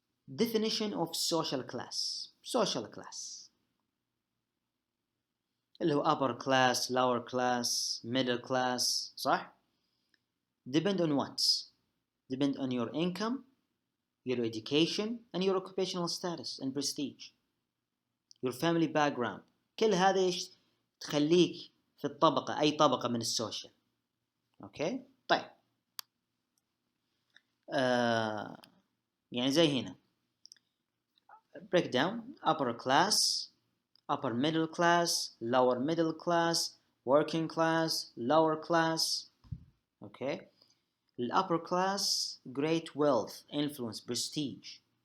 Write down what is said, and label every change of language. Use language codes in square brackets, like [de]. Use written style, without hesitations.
[en] definition of social class. social class [ar] اللي هو [en] upper class, lower class, middle class، [ar] صح؟ [en] depend on what? depend on your income, your education, and your occupational status and prestige, your family background. [ar] كل هذا إيش تخليك في الطبقة، أي طبقة من السوشيال. أوكي طيب. يعني زي هنا [en] break down upper class, upper middle class, lower middle class, working class, lower class. Okay. The upper class great wealth, influence, prestige.